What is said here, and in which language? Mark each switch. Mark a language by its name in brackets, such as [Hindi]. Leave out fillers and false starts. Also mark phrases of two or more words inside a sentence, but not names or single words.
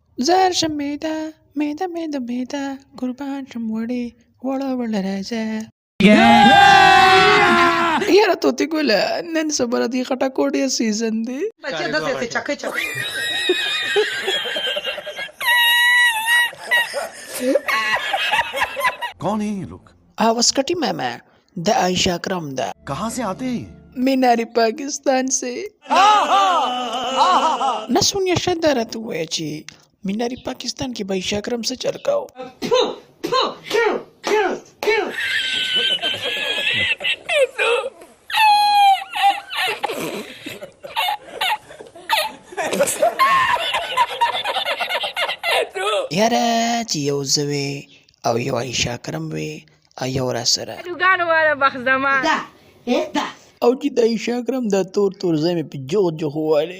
[Pashto] زار شم میده قربان شم وړه راځه. یاره توتې ګله نن سبا د خټکوډې سیزن دی. بچې داسې چکې [Urdu] کون ہے یہ لوگ? [Pashto] واسکټي ماما د عائشہ اکرم ده. [Urdu] کہاں سے آتے ہیں? میناری پاکستان سے. [Pashto] نه سونیا شاید راته ووایه چې میناري پاکستان کې به عائشہ اکرم څه چل کاو. یاره چې یو زه وې او یو عائشہ اکرم وې او یو را سره او چې د عائشہ اکرم دا تور ځای مې په جوغ جوغ ووالی.